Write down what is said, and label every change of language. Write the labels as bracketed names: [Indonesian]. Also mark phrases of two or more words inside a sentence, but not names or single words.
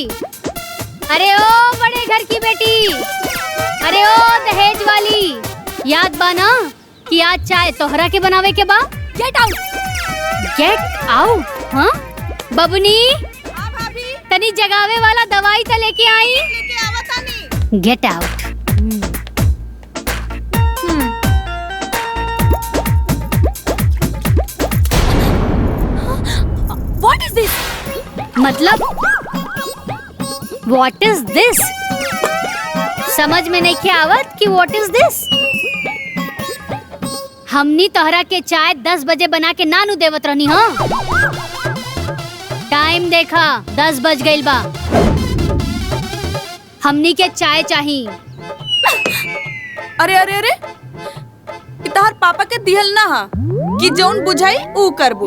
[Bhojpuri] अरे ओ बड़े घर की बेटी, अरे ओ दहेज वाली, याद बा ना कि आज चाय तोहरा के बनावे के बा। [English] get out, get out. [Bhojpuri] हाँ बबुनी, तनी जगावे वाला दवाई तो लेके आई। [English] get out. What is this? मतलब what is this? [Bhojpuri] समझ में नहीं के आवत कि [English] what is this? [Bhojpuri] हमनी तोहरा के चाय 10 बजे बना के नानू देवत रहनी। हाँ टाइम देखा 10 बज गइल बा। हमनी के चाय चाहिए। अरे अरे अरे इतार पापा के दिहल ना हा कि जौन बुझाई ऊ करबू।